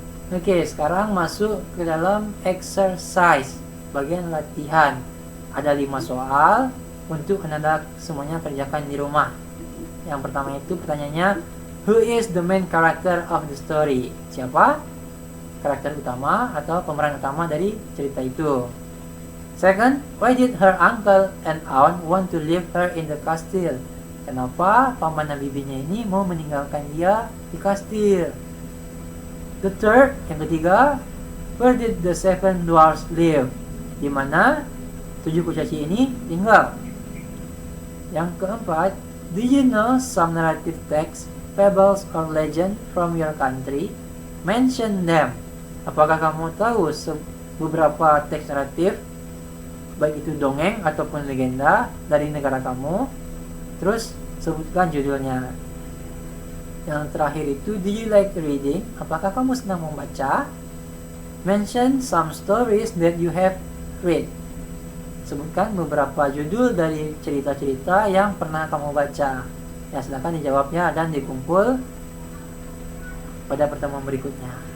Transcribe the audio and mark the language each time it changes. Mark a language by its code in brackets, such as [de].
[id] Oke, sekarang masuk ke dalam exercise, bagian latihan. Ada 5 soal untuk Anda semuanya kerjakan di rumah. Yang pertama itu pertanyaannya, [en] who is the main character of the story? [id] Siapa karakter utama atau pemeran utama dari cerita itu? [en] Second, why did her uncle and aunt want to leave her in the castle? [id] Kenapa paman dan bibinya ini mau meninggalkan dia di kastil? [en] The third, [id] yang ketiga, [en] where did the 7 dwarfs live? [id] Di mana 7 kurcaci ini tinggal? Yang keempat, [en] do you know some narrative texts, fables, or legend from your country? Mention them. [id] Apakah kamu tahu beberapa teks naratif, baik itu dongeng ataupun legenda dari negara kamu? Terus sebutkan judulnya. Yang terakhir itu, [en] do you like reading? [id] Apakah kamu senang membaca? [en] Mention some stories that you have read. [id] Sebutkan beberapa judul dari cerita-cerita yang pernah kamu baca. Ya, silakan dijawabnya dan dikumpul pada pertemuan berikutnya.